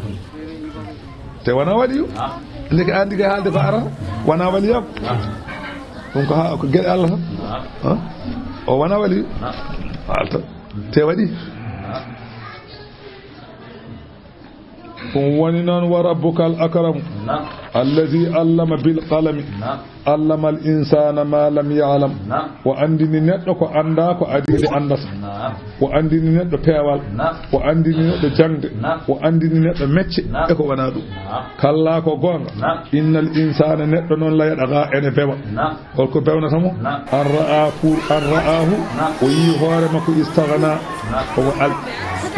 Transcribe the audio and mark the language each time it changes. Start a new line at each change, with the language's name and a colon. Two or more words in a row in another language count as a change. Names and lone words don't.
Fula: yo ndeke andi kay haalde ko arata wona waliyako ɗum ko geɗe Allah tan o wona wali alta te waɗi ɗum woni noon
Arabic: وربك الأكرم الذي علم بالقلم علم الإنسان ما لم يعلم
Fula: o andini neɗɗo ko anda ko adide andata o andini neɗɗo peewal o andini neɗɗo jangde o andini neɗɗo mecce e ko wona ɗum kalla ko gonga
Arabic: إن الإنسان
Fula: neɗɗo noon layɗata ene bewa holko bewnata mo
Arabic: أن رآه
Fula: o yi hoore makko istaghna omo al o